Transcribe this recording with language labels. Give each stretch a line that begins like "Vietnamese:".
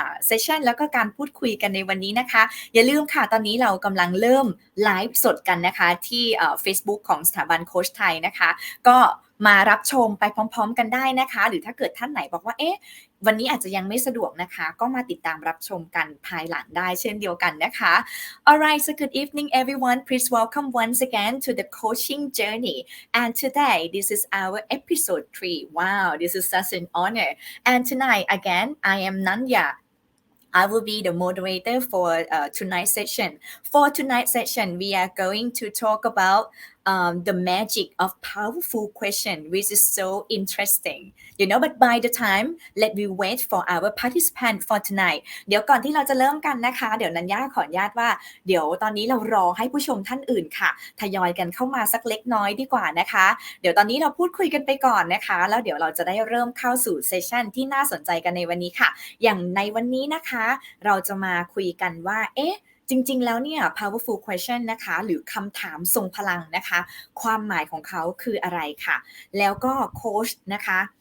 Thai: เซสชั่นแล้วก็การพูดคุยกันในวันนี้นะคะอย่าลืมค่ะตอนนี้เรากำลังเริ่มไลฟ์สดกันนะคะที่Facebook ของสถาบันโค้ชไทยนะคะก็มารับชมไปพร้อมๆกันได้นะคะหรือถ้าเกิดท่านไหนบอกว่าเอ๊ะวันนี้อาจจะยังไม่สะดวกนะคะก็มาติดตามรับชมกันภายหลังได้เช่นเดียวกันนะคะ
English: Alright, so good evening everyone. Please welcome once again to the coaching journey. And today, this is our episode 3. Wow, this is such an honor. And tonight, again, I am Nanya.I will be the moderator for tonight's session. For tonight's session, we are going to talk about the magic of powerful question, which is so interesting. But by the time, let me wait for our participant for tonight.
Thai: เดี๋ยวก่อนที่เราจะเริ่มกันนะคะเดี๋ยวนัญญาขออนุญาตว่าเดี๋ยวตอนนี้เรารอให้ผู้ชมท่านอื่นค่ะทยอยกันเข้ามาสักเล็กน้อยดีกว่านะคะเดี๋ยวตอนนี้เราพูดคุยกันไปก่อนนะคะแล้วเดี๋ยวเราจะได้เริ่มเข้าสู่เซสชั่นที่น่าสนใจกันในวันนี้ค่ะอย่างในวันนี้นะคะเราจะมาคุยกันว่าจริงๆแล้วเนี่ย powerful question นะคะหรือคำถามทรงพลังนะคะความหมายของเขาคืออะไรค่ะแล้วก็โค้ชนะคะ